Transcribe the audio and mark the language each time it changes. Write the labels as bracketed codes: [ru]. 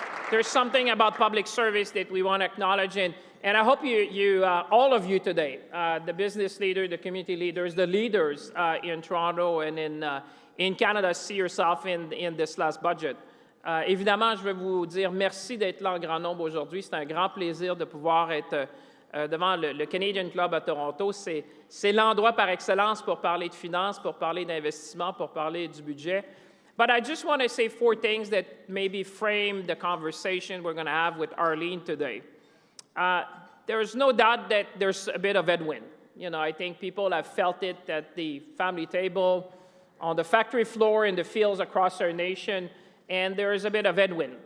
[en] There's something about public service that we want to acknowledge, and I hope all of you today, the business leaders, the community leaders, the leaders in Toronto and in Canada, see yourself in this last budget. [fr] Évidemment, je veux vous dire merci d'être là en grand nombre aujourd'hui. C'est un grand plaisir de pouvoir être devant le Canadian Club à Toronto. C'est l'endroit par excellence pour parler de finances, pour parler d'investissement, pour parler du budget. [en] But I just want to say four things that maybe frame the conversation we're going to have with Arlene today. There's no doubt that there's a bit of headwind. You know, I think people have felt it at the family table, on the factory floor, in the fields across our nation, and there is a bit of headwind.